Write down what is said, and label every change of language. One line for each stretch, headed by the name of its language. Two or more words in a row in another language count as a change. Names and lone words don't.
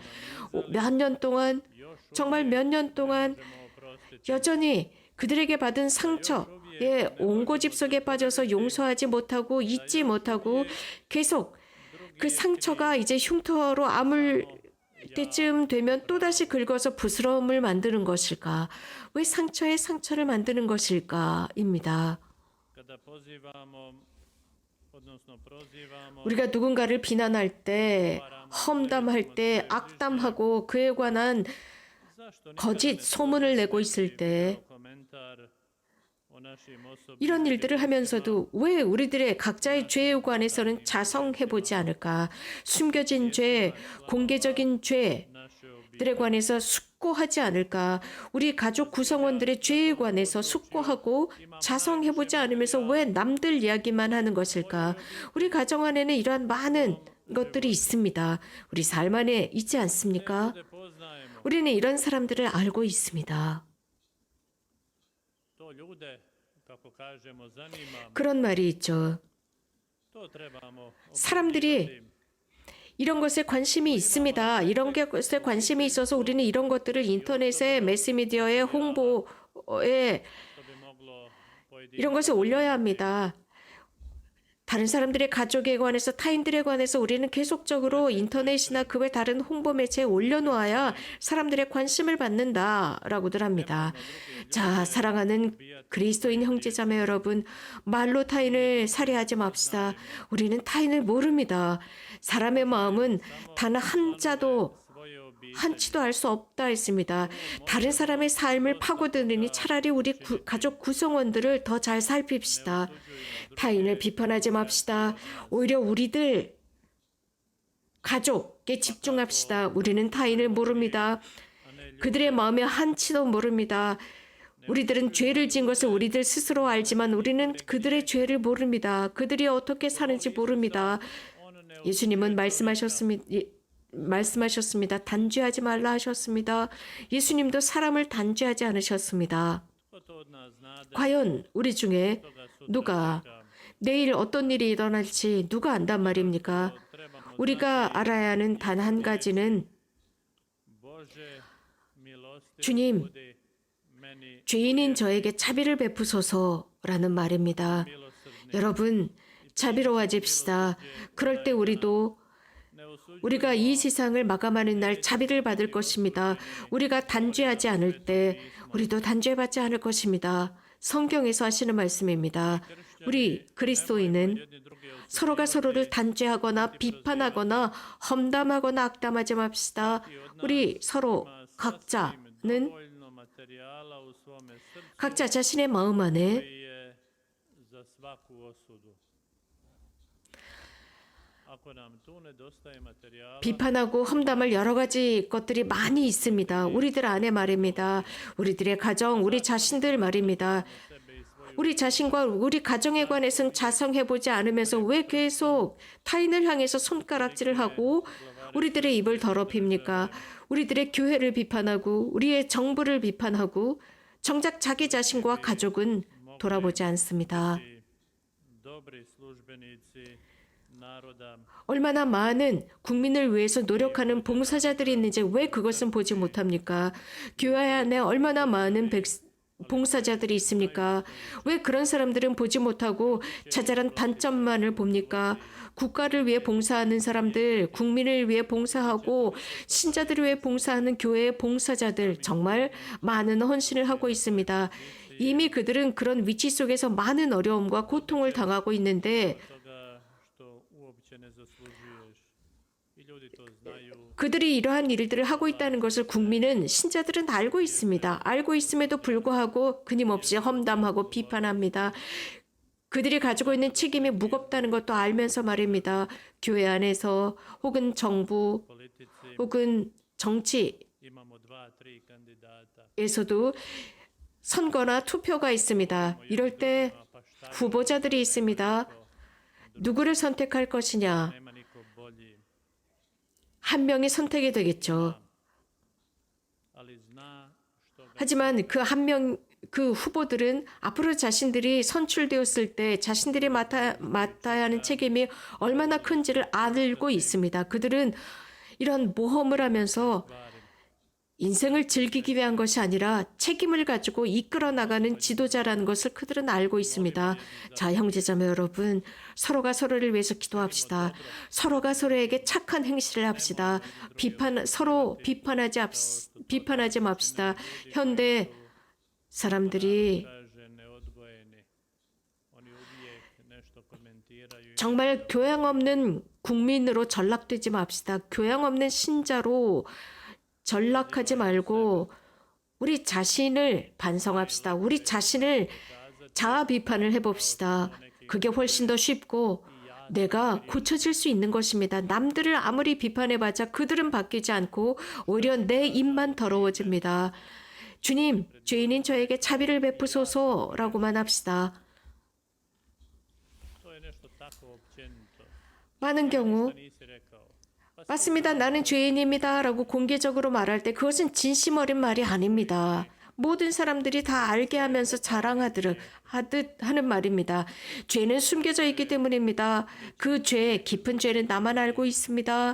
Korean: 몇 년 동안, 정말 몇 년 동안 여전히 그들에게 받은 상처에 온고집 속에 빠져서 용서하지 못하고 잊지 못하고 계속 그 상처가 이제 흉터로 아물 때쯤 되면 또다시 긁어서 부스러움을 만드는 것일까? 왜 상처에 상처를 만드는 것일까?입니다.
Croatian: Kada pozivamo, odnosno prozivamo
Korean: 우리가 누군가를 비난할 때, 험담할 때, 악담하고 그에 관한
Croatian: zašto
Korean: 거짓 소문을 내고 있을 때
Croatian: komentar o našim osobnim
Korean: 이런 일들을 하면서도 왜 우리들의 각자의 죄에 관해서는 자성해보지 않을까? 숨겨진 죄, 공개적인 죄들에
Croatian: naše obitelji
Korean: 관해서 숙고하지 않을까? 우리 가족 구성원들의 죄에 관해서 숙고하고 자성해보지 않으면서 왜 남들 이야기만 하는 것일까? 우리 가정 안에는 이러한 많은 것들이 있습니다. 우리 삶 안에 있지 않습니까?
Croatian: ljude poznajemo.
Korean: 우리는 이런 사람들을 알고 있습니다.
Croatian: To ljude, kako kažemo, zanima.
Korean: 그런 말이 있죠.
Croatian: To trebamo
Korean: 사람들이
Croatian: obzirati.
Korean: 이런 것에 관심이 있습니다. 이런 것에 관심이 있어서 우리는 이런 것들을 인터넷에 매스미디어에 홍보에
Croatian: To bi moglo pojedini
Korean: 이런 것을 올려야 합니다. 다른 사람들의 가족에 관해서 타인들에 관해서 우리는 계속적으로 인터넷이나 그 외 다른 홍보 매체에 올려놓아야 사람들의 관심을 받는다라고들 합니다. 자, 사랑하는 그리스도인 형제자매 여러분, 말로 타인을 살해하지 맙시다. 우리는 타인을 모릅니다. 사람의 마음은 단 한자도
Croatian: svoje obitelji.
Korean: 한치도 알 수 없다 했습니다. 다른 사람의 삶을 파고드느니 차라리 우리 가족 구성원들을 더 잘 살핍시다. 타인을 비판하지 맙시다. 오히려 우리들 가족에 집중합시다. 우리는 타인을 모릅니다. 그들의 마음에 한치도 모릅니다. 우리들은 죄를 지은 것을 우리들 스스로 알지만 우리는 그들의 죄를 모릅니다. 그들이 어떻게 사는지 모릅니다. 예수님은 말씀하셨습니다. 단죄하지 말라 하셨습니다. 예수님도 사람을 단죄하지 않으셨습니다.
Croatian: Ko to od nas znade,
Korean: 과연 우리 중에
Croatian: toga sutra
Korean: 누가
Croatian: čekam.
Korean: 내일 어떤 일이 일어날지 누가 안단 말입니까?
Croatian: Trebamo
Korean: 우리가 알아야 하는 단 한 가지는
Croatian: Bože, milosti
Korean: 주님,
Croatian: budi meni
Korean: 죄인인 저에게 자비를 베푸소서라는 말입니다.
Croatian: milosrdni.
Korean: 여러분, 자비로워집시다. 그럴 때 우리도
Croatian: Ne osuđujemo
Korean: 우리가 이 세상을 마감하는 날 자비를 받을 것입니다. 우리가 단죄하지 않을 때 우리도 단죄받지 않을 것입니다. 성경에서 하시는 말씀입니다. 우리 그리스도인은
Croatian: jedni druge
Korean: 서로가 서로를 단죄하거나 비판하거나 험담하거나 악담하지 맙시다. 우리 서로 각자는
Croatian: dovoljno materijala u svome srcu
Korean: 각자 자신의 마음 안에
Croatian: koji je za svaku osudu. Ako nam tu nedostaje materijala,
Korean: 비판하고 험담할 여러 가지 것들이 많이 있습니다. 우리들 안에 말입니다. 우리들의 가정, 우리 자신들 말입니다.
Croatian: sebe i svoju
Korean: 우리 자신과 우리 가정에 관해서는 자성해보지 않으면서 왜 계속 타인을 향해서 손가락질을 하고 우리들의 입을 더럽힙니까? 우리들의 교회를 비판하고 우리의 정부를 비판하고 정작 자기 자신과 가족은 돌아보지 않습니다.
Croatian: dobri službenici naroda,
Korean: 얼마나 많은 국민을 위해서 노력하는 봉사자들이 있는지 왜 그것은 보지 못합니까? 교회 안에 얼마나 많은 봉사자들이 있습니까? 왜 그런 사람들은 보지 못하고 자잘한 단점만을 봅니까? 국가를 위해 봉사하는 사람들, 국민을 위해 봉사하고 신자들을 위해 봉사하는 교회의 봉사자들 정말 많은 헌신을 하고 있습니다. 이미 그들은 그런 위치 속에서 많은 어려움과 고통을 당하고 있는데
Croatian: toga što uopće ne zaslužuješ. I ljudi to znaju.
Korean: 그들이 이러한 일들을 하고 있다는 것을 국민은, 신자들은 알고 있습니다. 알고 있음에도 불구하고 끊임없이 험담하고 비판합니다. 그들이 가지고 있는 책임이 무겁다는 것도 알면서 말입니다. 교회 안에서 혹은 정부
Croatian: Politici
Korean: 혹은 정치에서도
Croatian: imamo 2-3 kandidata.
Korean: 선거나 투표가 있습니다. 이럴 때
Croatian: Pa šta
Korean: 후보자들이 있습니다. 누구를 선택할 것이냐?
Croatian: nema niko bolji,
Korean: 한 명이 선택이 되겠죠.
Croatian: ali zna što ga
Korean: 하지만 그 후보들은 앞으로 자신들이 선출되었을 때 자신들이 맡아야 하는 책임이 얼마나 큰지를 알고 있습니다. 그들은 이런 모험을 하면서 인생을 즐기기 위한 것이 아니라 책임을 가지고 이끌어 나가는 지도자라는 것을 그들은 알고 있습니다. 자, 형제자매 여러분, 서로가 서로를 위해서 기도합시다. 서로가 서로에게 착한 행실을 합시다. 서로 비판하지 맙시다. 현대 사람들이
Croatian: kaže neodgojeni. Oni uvijek nešto komentiraju.
Korean: 정말 교양 없는 국민으로 전락되지 맙시다. 교양 없는 신자로 전락하지 말고 우리 자신을 반성합시다. 우리 자신을 자아 비판을 해봅시다. 그게 훨씬 더 쉽고 내가 고쳐질 수 있는 것입니다. 남들을 아무리 비판해봤자 그들은 바뀌지 않고 오히려 내 입만 더러워집니다. 주님, 죄인인 저에게 자비를 베푸소서라고만 합시다.
Croatian: To je nešto tako općenito.
Korean: 많은 경우
Croatian: Nisi rekao.
Korean: 맞습니다. 나는 죄인입니다. 라고 공개적으로 말할 때 그것은 진심 어린 말이 아닙니다. 모든 사람들이 다 알게 하면서 자랑하듯 하는 말입니다. 죄는 숨겨져 있기 때문입니다. 그 죄, 깊은 죄는 나만 알고 있습니다.